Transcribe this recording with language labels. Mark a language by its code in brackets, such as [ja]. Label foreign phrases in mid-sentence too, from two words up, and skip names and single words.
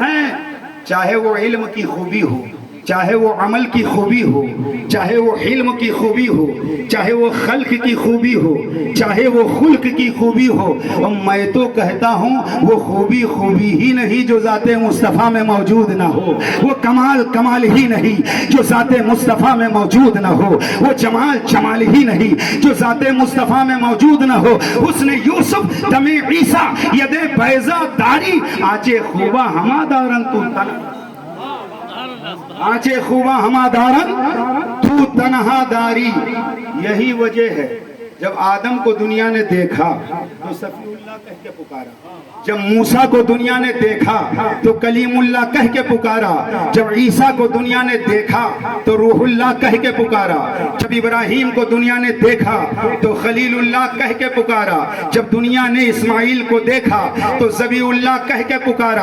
[ur] چاہے وہ علم کی خوبی ہو، چاہے وہ عمل کی خوبی ہو، چاہے وہ علم کی خوبی ہو، چاہے وہ خلق کی خوبی ہو، چاہے وہ خلق کی خوبی ہو، اور میں تو کہتا ہوں وہ خوبی خوبی ہی نہیں جو ذات مصطفیٰ میں موجود نہ ہو، وہ کمال کمال ہی نہیں جو ذات مصطفیٰ میں موجود نہ ہو، وہ جمال جمال ہی نہیں جو ذات مصطفیٰ میں موجود نہ ہو۔ [fa] حسن یوسف دم عیسیٰ ید بیضا داری آچے خوبا ہما دارن تو آنچے خوبا ہما دارن تو تنہا داری۔ [ur] یہی وجہ ہے جب آدم کو دنیا نے دیکھا تو صفی اللہ کہہ کے پکارا، جب موسیٰ کو دنیا نے دیکھا تو کلیم اللہ کہہ کے پکارا، جب عیسیٰ کو دنیا نے دیکھا تو روح اللہ کہہ کے پکارا، جب ابراہیم کو دنیا نے دیکھا تو خلیل اللہ کہہ کے پکارا، جب دنیا نے اسماعیل کو دیکھا تو ذبیح اللہ کہہ کے پکارا۔